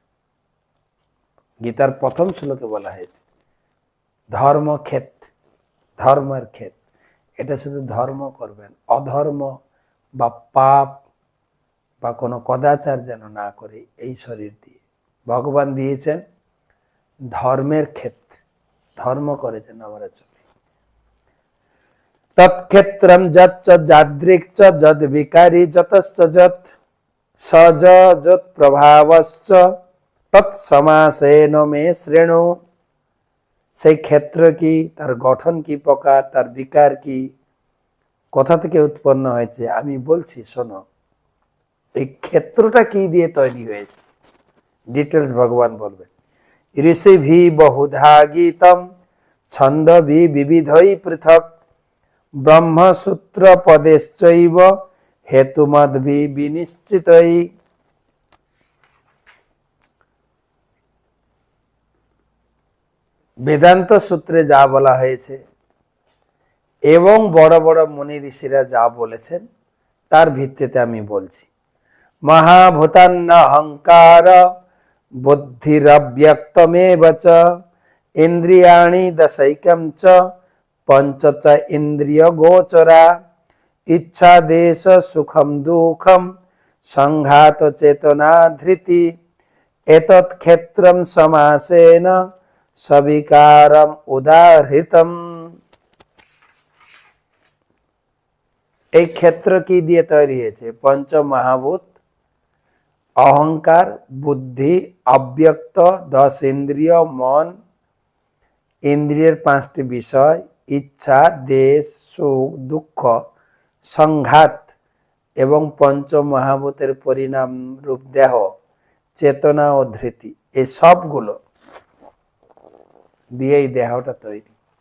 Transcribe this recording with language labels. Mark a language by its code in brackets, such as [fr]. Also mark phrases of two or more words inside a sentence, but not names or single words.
[bn] গীতার প্রথম শ্লোকে বলা হয়েছে ধর্মক্ষেত, ধর্মের ক্ষেত। এটা শুধু ধর্ম করবেন, অধর্ম বা পাপ বা কোনো কদাচার যেন না করে এই শরীর দিয়ে। ভগবান দিয়েছেন ধর্মের ক্ষেত, ধর্ম করে যেন আমরা চলি। [sa] তৎক্ষেত্রম যচ্চ যাদৃক্ চ যদ বিকারী যতশ্চ যৎ সজ যৎ প্রভাবশ্চ তৎসমাসেন মে শ্রেণু। [bn] সেই ক্ষেত্র কি, তার গঠন কি প্রকার, তার বিকার কি, কোথা থেকে উৎপন্ন হয়েছে আমি বলছি, শোনো। এই ক্ষেত্রটা কি দিয়ে তৈরি হয়েছে ডিটেলস ভগবান বলবেন। [sa] ঋষিভি বহুধা গীতম ছন্দভি বিবিধৈ পৃথক ব্রহ্মসূত্র পদেশ্চৈব হেতুমদ্ভি বিনিশ্চিতৈ। [bn] বেদান্ত সূত্রে যা বলা হয়েছে এবং বড় বড় মুনি ঋষিরা যা বলেছেন তার ভিত্তিতে আমি বলছি। [sa] মহাভূতান্নহংকার বুদ্ধিরব্যক্তমেব চ ইন্দ্রিয়াণি দশৈকম চ পঞ্চ চ ইন্দ্রিয় গোচরা ইচ্ছা দেশ সুখম দুঃখম সংঘাত চেতনা ধৃতি এতৎ ক্ষেত্রম সমাসেন সবিকারম উদাহৃতম। [bn] এই ক্ষেত্র কি দিয়ে তৈরি হয়েছে? পঞ্চ মহাভূত, অহংকার, বুদ্ধি, অব্যক্ত, 10 ইন্দ্রিয়, মন, ইন্দ্রিয়ের 5টি বিষয়, ইচ্ছা, দেশ, সুখ, দুঃখ, সংঘাত এবং পঞ্চ মহাভূতের পরিণাম রূপ দেহ, চেতনা ও ধৃতি, এই সবগুলো দিয়েই দেহটা তৈরি।